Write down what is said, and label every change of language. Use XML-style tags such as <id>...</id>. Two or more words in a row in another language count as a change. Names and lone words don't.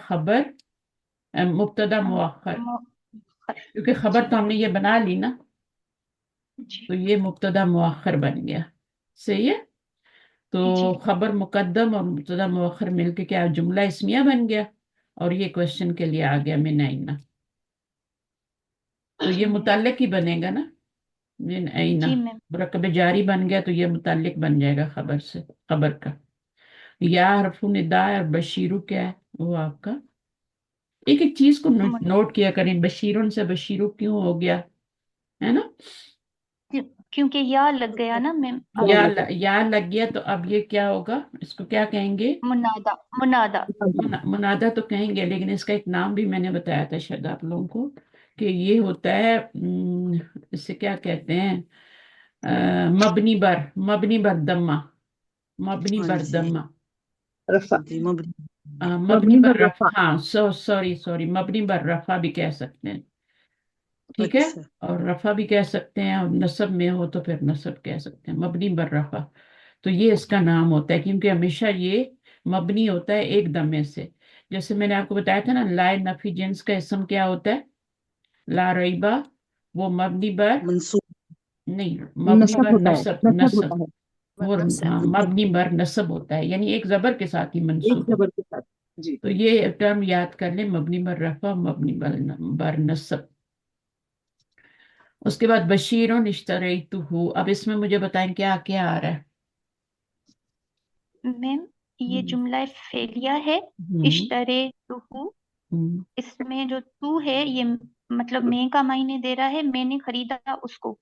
<ur>خبر مبتدا مؤخر. کیونکہ خبر جی تو ہم نے یہ بنا لی نا، جی تو یہ مبتدا مؤخر بن گیا. صحیح ہے. تو جی خبر مقدم اور مبتدا مؤخر مل کے کیا جملہ اسمیہ بن گیا، اور یہ کوشچن کے لیے آ گیا</ur> <ar>من اینا.</ar> <ur>تو یہ جی میم متعلق ہی بنے گا نا،</ur> <ar>من اینا.</ar> <ur>جی میم مرکب جاری بن گیا تو یہ متعلق بن جائے گا خبر سے، خبر کا. یا حرف ندا اور بشیرو کیا ہے؟ وہ آپ کا ایک ایک چیز کو نوٹ کیا کریں. بشیرون سے بشیرو کیوں ہو گیا ہے نا؟ کیونکہ یا لگ گیا نا میم یا آگے. یا لگ گیا تو اب یہ کیا ہوگا؟ اس کو کیا کہیں گے؟ منادا منادا. منادہ تو کہیں گے، لیکن اس کا ایک نام بھی میں نے بتایا تھا شاید آپ لوگوں کو، کہ یہ ہوتا ہے اسے کیا کہتے ہیں؟ مبنی بر، مبنی بر دمہ، مبنی ہاں بر جی دمہ. رفع جی مبنی مبنی مبنی بر بر رفع، رفع ہاں سوری مبنی بر رفع بھی کہہ سکتے ہیں. ٹھیک ہے. اچھا اور رفع بھی کہہ سکتے ہیں، اور نصب میں ہو تو پھر نصب کہہ سکتے ہیں، مبنی بر رفع. تو یہ اس کا نام ہوتا ہے کیونکہ ہمیشہ یہ مبنی ہوتا ہے ایک دمے سے. جیسے میں نے آپ کو بتایا تھا نا، لا نفی جنس کا اسم کیا ہوتا ہے؟</ur> <ar>لا ریبا.</ar> <ur>وہ مبنی بر منصوب نہیں، مبنی نصب بر ہوتا ہے، نصب، نصب نصب. ہوتا ہے وہ ہاں مبنی بر نصب ہوتا ہے، یعنی ایک زبر کے ساتھ ہی ایک منصوب. زبر کے ساتھ. جی تو یہ ٹرم یاد کر لیں، مبنی بر رفع، مبنی بر نصب. اس کے بعد</ur> <ar>بشیرون اشتریتہ.</ar> <ur>اب اس میں مجھے بتائیں کیا کیا آ رہا ہے؟ میم یہ ہم، جملہ فعلیہ ہے. ہم، اشترے تو ہم، اس میں جو تو ہے یہ مطلب میں کا معنی دے رہا ہے، میں نے خریدا اس کو.</ur>